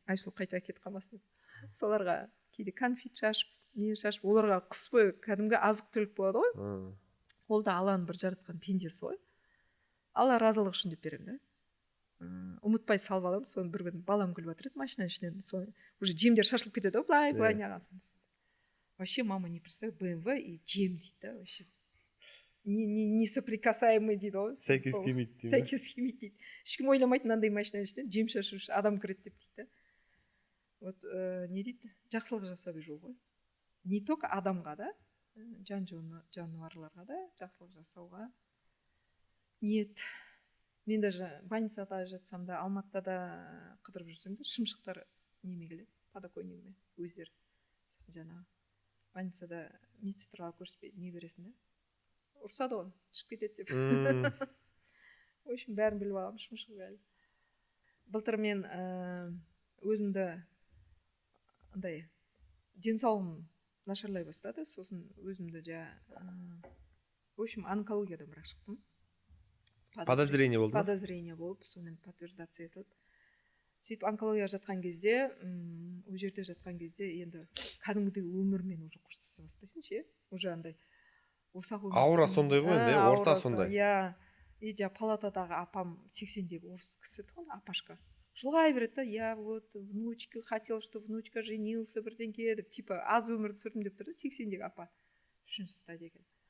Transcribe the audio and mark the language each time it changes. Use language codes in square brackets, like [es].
[kk] Айсұлу қайта кетіп қалмасын деп. Соларға кейде конфет шашып, не шашып, оларға қыс бойы кәдімгі азық-түлік болады ғой. Ол да Алланың бір жаратқан пендесі ғой. Алла разылық үшін деп беремін да. Ұмытпай салып аламын, соны бір күні балам күліп жатыр еді машина ішінен, соны уже жемдер шашылып кетеді ғой, былай неған соны. [ru] Вообще мама не представляет, БМВ и [kk] жем дейді да, [ru] вообще. Не соприкасаемый [kk] дейді ғой. Сәйкес келмейді дейді. Сәйкес келмейді дейді. Ешкім ойламайды мынандай машина ішінен жем шашушы адам кіреді деп дейді. Вот не дейді, жақсылық жасап жүру ғой. Не только адамға да, жануарларға да жақсылық жасауға ниет. Мен даже больницада жатсам да, Алматыда да қыдырып жүрсем де, шымшықтар неме келеді, подоконнигіме өздері. Жаңағы больницада медсестраға көрсетпейді, не бересің да? Ұрсады ғой, шығып кетеді деп. В общем, бәрін біліп алам, шымшық бәрі. Былтыр мен өзімді андай денсаулығым нашарлай бастады, сосын өзімді в общем, онкологиядан бірақ шықтым. Подозрение болды ма? Подозрение болып, сонымен подтверждация етіліп. сөйтіп онкологияға жатқан кезде ол жерде жатқан кезде енді кәдімгідей өмірмен уже қоштаса бастайсың ше, уже андай ұсақ өмір аура сүрмей. сондай ғой енді, орта аурасы, сондай. иә. И жаңағы палатадағы апам 80-дегі орыс кісі тұғын, апашка жылай береді да, [ru] я вот внучка хотел, что внучка женился [kk] бірдеңке деп, типа аз өмір сүрдім деп тұр да, 80-дегі апа, 3-ші стадия екен.